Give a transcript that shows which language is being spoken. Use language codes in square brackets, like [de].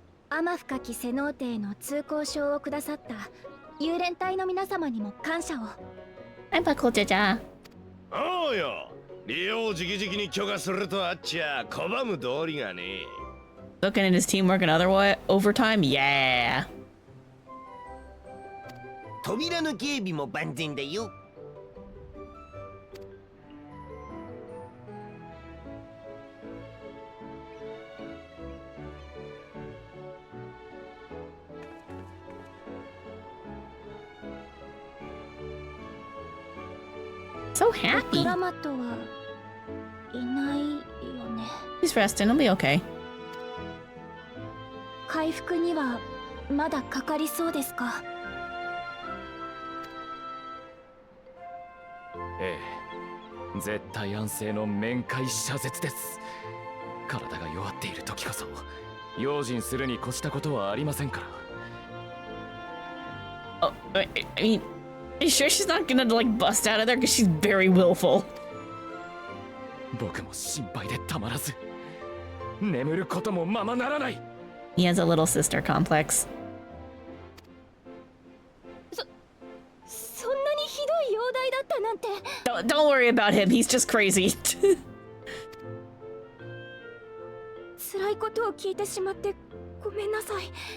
[ja] 天深きセノーテへの通行証をくださった幽連隊の皆様にも感謝を。はい、パコちゃちゃ。おうよ、利用を直々に許可するとあっちゃ拒む道理がね。 [en] Looking at his teamwork and overtime? Yeah! [ja] 扉の警備も万全だよ。 [en] So happy. [ja] ラマトはいないよね。 [en] He's resting. He'll be okay. [ja] 回復にはまだかかりそうですか？ええ、絶対安静の面会謝絶です。体が弱っている時こそ用心するに越したことはありませんから。 [en] Oh, I mean, are you sure she's not gonna like bust out of there? Because she's very willful. [ja] 僕も心配でたまらず、眠ることもままならない。 [en] He has a little sister complex. [ja] そんなにひどい容体だったなんて。 [en] Don't worry about him. He's just crazy. [ja] 辛いことを聞いてしまってごめんなさい。